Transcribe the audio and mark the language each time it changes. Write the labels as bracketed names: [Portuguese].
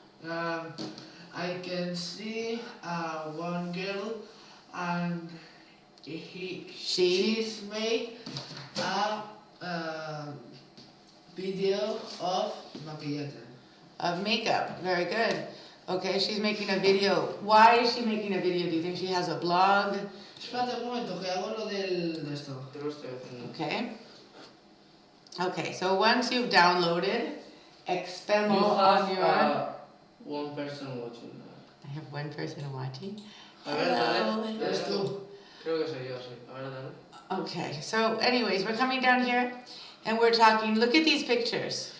[English] I can see one girl and she's made a video of maquillaje. Of makeup. Very good. Okay, she's making a video. Why is she making a video? Do you think she has a blog? [Spanish] Espérate un momento, que hago lo de esto. Te lo estoy haciendo. [English] Okay. Okay, so once you've downloaded Expemo You on have your... one person watching. I have one person watching. [Spanish] A ver, dale. Eres tú. Creo que soy yo, sí. A ver, dale. [English] Okay, so anyways, we're coming down here and we're talking, look at these pictures.